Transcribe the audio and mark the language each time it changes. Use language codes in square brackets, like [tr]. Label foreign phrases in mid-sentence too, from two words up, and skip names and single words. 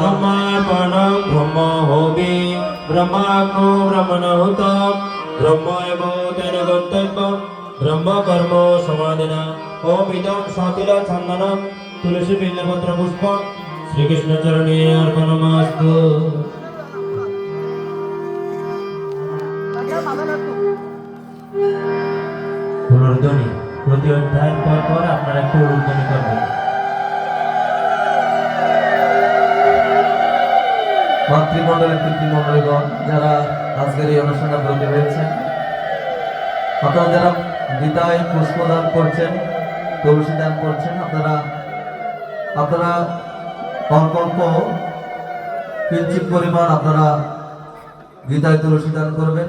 [sa] ब्रह्मार्पणं ब्रह्महोमि ब्रह्माग्नो ब्रह्मणहुतं ब्रह्म एव तेन गन्तव्यं ब्रह्मकर्म समाधिना ओमिदं शातिलचन्दनं तुलसीविल्लपत्रपुष्पं श्रीकृष्णचरणे अर्पणमस्तु [bn] ধ্বনি প্রতি অধ্যায় পর পর আপনারা একটু ধ্বনি করবেন। মাতৃমণ্ডলের পিতৃমণ্ডলীগণ যারা আজকের এই অনুষ্ঠানে ব্রতী হয়েছেন, আপনারা যারা গীতায় পুষ্পদান করছেন, তুলসী দান করছেন, আপনারা অল্প অল্প কিঞ্চিত পরিমাণ আপনারা গীতায় তুলসী দান করবেন।